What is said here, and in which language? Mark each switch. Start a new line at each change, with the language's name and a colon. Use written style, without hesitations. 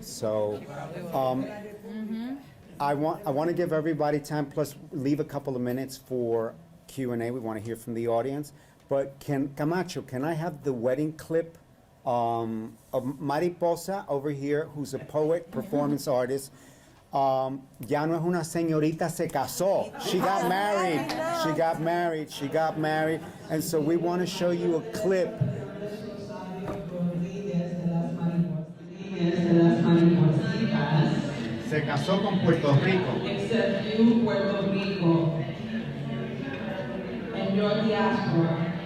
English: So, I want to give everybody time, plus leave a couple of minutes for Q&A. We want to hear from the audience. But Camacho, can I have the wedding clip of Mariposa over here, who's a poet, performance artist?
Spanish: Ya no es una señorita, se casó.
English: She got married. She got married. She got married. And so we want to show you a clip.
Spanish: Se casó con Puerto Rico.
English: Except you, Puerto Rico, and your diaspora.